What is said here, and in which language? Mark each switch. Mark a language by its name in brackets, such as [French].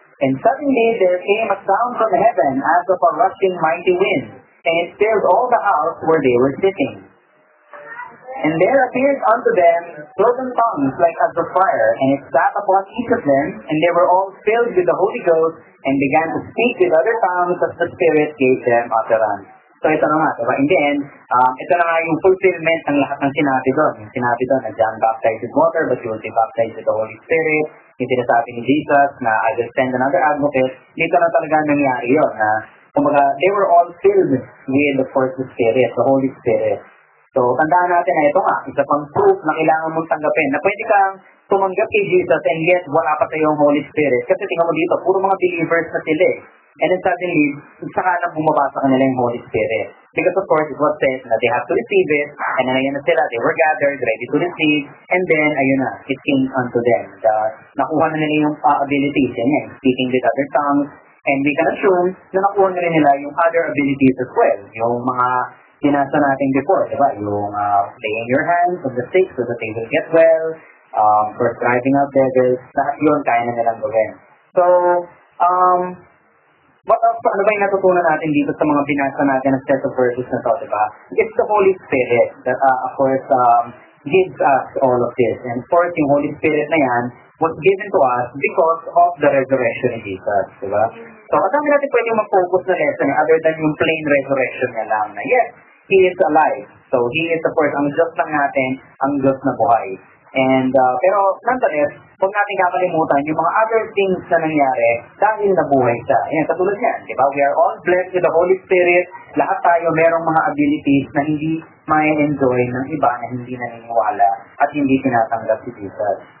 [English] And suddenly there came a sound from heaven as of a rushing mighty wind, and it filled all the house where they were sitting. And there appeared unto them cloven tongues like as of fire, and it sat upon each of them, and they were all filled with the Holy Ghost, and began to speak with other tongues as the Spirit gave them utterance. [Filipino] So ito na nga, diba? In the end, ito na nga yung fulfillment ng lahat ng sinabi doon. Yung sinabi doon na [English] John baptized with water, but you will be baptized with the Holy Spirit. [Filipino] Yung sinasabi ni Jesus na [English] I will send another advocate. [Filipino] Dito na talaga nangyari yun. [English] Na, kumbaga, they were all filled with the first Spirit, the Holy Spirit. [Filipino] So, tandaan natin na ito nga, isa pang proof na kailangan mong tanggapin na pwede kang tumanggap kay Jesus and yet wala pa sa yung Holy Spirit. Kasi tingnan mo dito, puro mga believers na sila eh. [English] And then suddenly, [Filipino] saka lang bumaba sa kanila yung Holy Spirit. [English] Because of course, it was said na they have to receive it, and then [Filipino] ayun na sila, [English] they were gathered, ready to receive, and then, ayun na, it came unto them. [Filipino] Nakuha na nila yung abilities, yan, [English] speaking with other tongues, and we can assume [Filipino] na nakuha na rin nila yung [English] other abilities as well. [Filipino] Yung mga binasa natin before, diba? [English] Yung laying your hands on the sick so that they will get well, for driving out devils, [Filipino] lahat yun, kaya na nilang gawin. So, ano ba yung natutunan natin dito sa mga binasa natin ng set of verses na to, diba? [English] It's the Holy Spirit that, of course, gives us all of this. And of course, yung Holy Spirit na yan was given to us because of the resurrection of Jesus, diba? [Filipino] So, at dami natin pwedeng mag-focus na lesson other than yung plain resurrection niya lang na, [English] yes, He is alive. [Filipino] So, He is, of course, ang Diyos lang natin, ang Diyos na buhay. And, pero, nonetheless, huwag natin kakalimutan yung mga other things na nangyari dahil nabuhay siya. Ayan, katulad yan, di ba? [English] We are all blessed with the Holy Spirit. [Filipino] Lahat tayo merong mga abilities na hindi may enjoy ng iba na hindi naniniwala at hindi tinatanggap si Jesus.